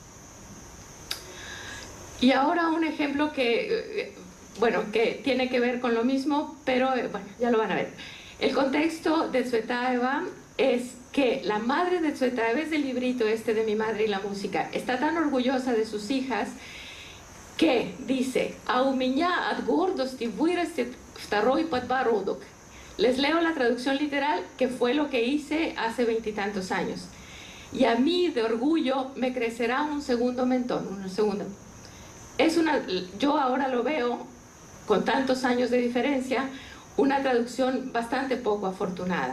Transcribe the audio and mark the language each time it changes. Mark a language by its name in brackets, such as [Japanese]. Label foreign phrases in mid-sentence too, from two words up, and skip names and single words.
[Spanish] Y ahora un ejemplo que tiene que ver con lo mismo, pero bueno, ya lo van a ver. El contexto de Tsvetaeva es que la madre de Tsvetaeva, es del librito este de Mi madre y la música, está tan orgullosa de sus hijas que dice, [Russian] «A у меня от гордости вырастет второй подбородок». [Spanish] Les leo la traducción literal, que fue lo que hice hace 20 y tantos años. Y a mí, de orgullo, me crecerá un segundo mentón, yo ahora lo veo, con tantos años de diferencia, una traducción bastante poco afortunada.